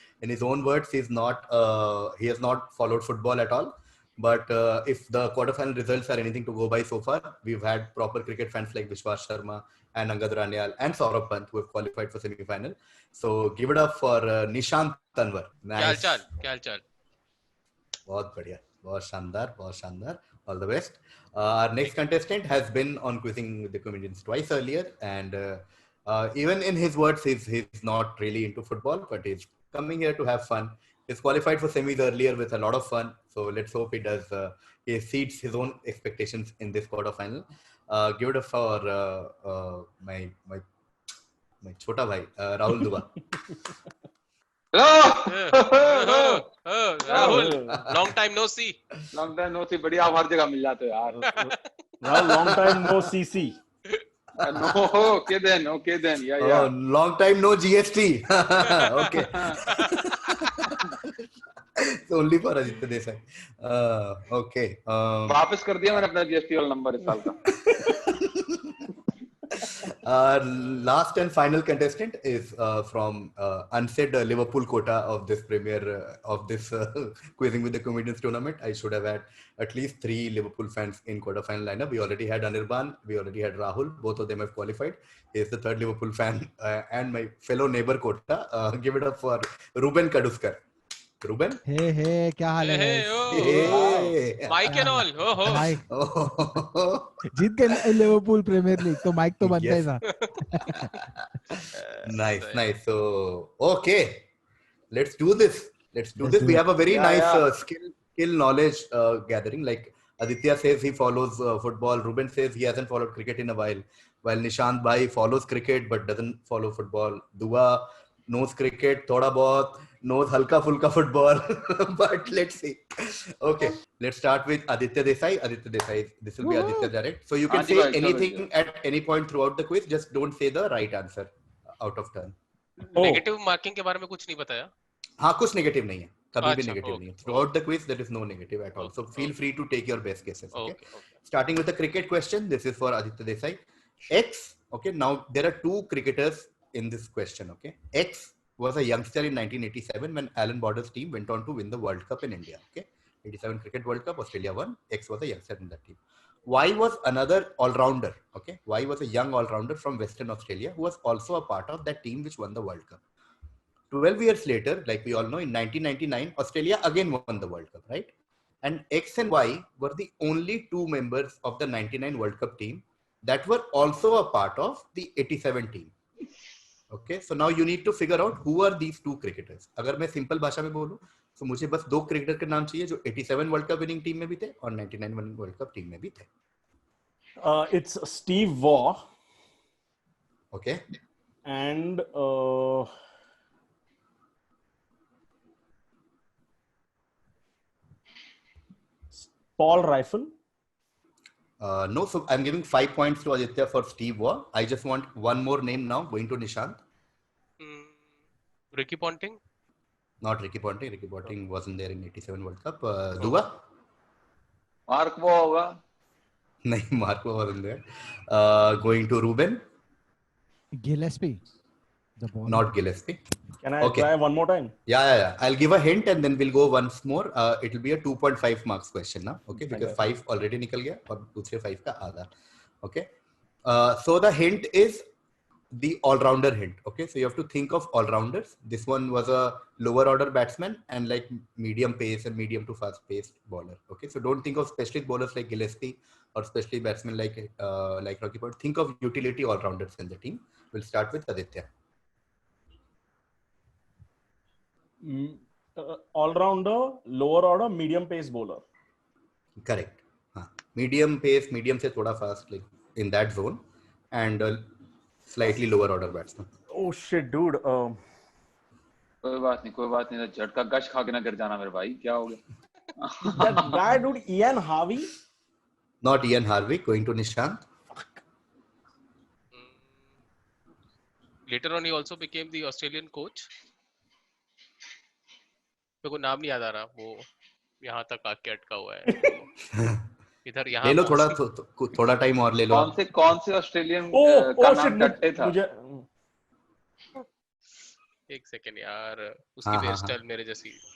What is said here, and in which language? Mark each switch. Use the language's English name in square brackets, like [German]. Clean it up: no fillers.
[English] In his own words, he has not followed football at all. But if the quarterfinal results are anything to go by so far, we've had proper cricket fans like Vishwas Sharma and Angad Ranial and Saurabh Pant who have qualified for semi-final. So give it up for Nishant Tanwar. Nice. [Hindi] Kya chal? बहुत बढ़िया, बहुत शानदार. [English] All the best. Our next contestant has been on Quizzing with the Comedians twice earlier, and even in his words, he's not really into football, but he's coming here to have fun. He's qualified for semis earlier with a lot of fun, so let's hope he does. He exceeds his own expectations in this quarterfinal. Give it up for my [Hindi] chota bhai, [English] Rahul Dua. Hello. Rahul, long time no see. [Hindi] बढ़िया आप हर जगह मिल जाते हो यार. [English] Well, long time no CC. No, okay then. Yeah. Oh, long time no GST. Okay. So only for Aditya Desai. Okay. [Hindi] वापस कर दिया मैंने अपना GST वाला नंबर इस साल का. [English] Last and final contestant is from unsaid Liverpool quota of this Quizzing with the Comedians tournament. I should have had at least 3 Liverpool fans in quarterfinal lineup. We already had Anirban, we already had Rahul. Both of them have qualified. He is the third Liverpool fan and my fellow neighbor quota. Give it up for Ruben Kaduskar. Ruben? [Hindi] Hey, क्या हाल है? [English] Hey, Mike and all. [Hindi] जीत गए Liverpool premiere league तो mic तो बनता ही था. [English] Nice. So, okay, let's do this. We have a very nice skill knowledge gathering. Like Aditya says he follows football. Ruben says he hasn't followed cricket in a while Nishant Bhai follows cricket but doesn't follow football. Dua knows cricket, [Hindi] thoda bahut, [English] knows [Hindi] halka fulka [English] football. But let's see. Okay, let's start with Aditya Desai. This will be Aditya direct. So you can say anything at any point throughout the quiz. Just don't say the right answer out of turn. [Hindi] Negative marking के बारे में कुछ नहीं बताया? हाँ, कुछ negative नहीं है. कभी भी negative नहीं है. [English] Throughout the quiz, there is no negative at all. So feel free to take your best guesses. Okay. Starting with the cricket question. This is for Aditya Desai. X. Okay. Now there are 2 cricketers in this question. Okay. X was a youngster in 1987 when Alan Border's team went on to win the World Cup in India. Okay. 87 Cricket World Cup, Australia won. X was a youngster in that team. Y was another all-rounder. Okay. Y was a young all-rounder from Western Australia who was also a part of that team which won the World Cup. 12 years later, like we all know, in 1999, Australia again won the World Cup, right? And X and Y were the only 2 members of the 99 World Cup team that were also a part of the 87 team. Okay, so now you need to figure out who are these 2 cricketers. [Hindi] अगर मैं simple भाषा में बोलूं, तो मुझे बस 2 cricketer के नाम चाहिए जो 87 वर्ल्ड कप विनिंग टीम में भी थे और 99 वर्ल्ड कप टीम में भी थे. [English] It's Steve Waugh. Okay. And Paul Rifle. No, so I'm giving 5 points to Aditya for Steve Waugh. I just want one more name now, going to Nishant. Ricky Ponting. Not Ricky Ponting. Ricky Ponting wasn't there in '87 World Cup. Dua? [Hindi] Mark वो होगा. नहीं, [English] Marco wasn't there. Going to Ruben. Gillespie. The ball. Not Gillespie. Can I Okay. try one more time? Yeah. I'll give a hint and then we'll go once more. It will be a 2.5 marks question now. Okay, because 5 already [Hindi] निकल गया और दूसरे 5 का आधा. [English] Okay. So the hint is the all-rounder hint. Okay, so you have to think of all-rounders. This one was a lower order batsman and like medium pace and medium to fast paced bowler. Okay, so don't think of specialist bowlers like Gillespie or specialist batsmen like Rocky Point. Think of utility all-rounders in the team. We'll start with Aditya. All-rounder, lower order, medium pace bowler. Correct. Medium pace, medium [Hindi] से थोड़ा [English] fast, like in that zone, and slightly lower order batsman. Oh shit, dude. [Hindi] कोई बात नहीं. झटका गश खा के ना गिर जाना मेरे भाई. क्या हो गया? [English] That guy, dude, Ian Harvey. Not Ian Harvey. Going to Nishant. Later on, he also became the Australian coach. [Hindi] मेरे को नाम नहीं याद आ रहा. वो यहाँ तक आके अटका हुआ है. इधर यहाँ ले लो थोड़ा टाइम और ले लो. कौन से ऑस्ट्रेलियन का नाम टट्टे था? एक सेकंड यार, उसकी हेयर स्टाइल मेरे जैसी.